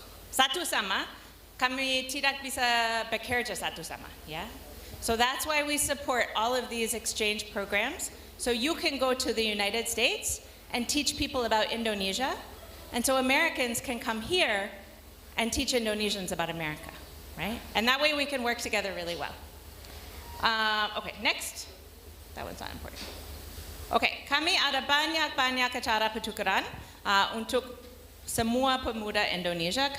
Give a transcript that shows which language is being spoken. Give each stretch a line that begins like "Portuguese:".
Indonesian: Satu sama, kami tidak bisa bekerja satu sama, ya?
English: So that's why we support all of these exchange programs. So you can go to the United States and teach people about Indonesia. And so Americans can come here and teach Indonesians about America, right? And that way we can work together really well. Okay, next. That one's not important.
Indonesian: Okay, kami ada banyak acara pertukaran untuk semua pemuda Indonesia.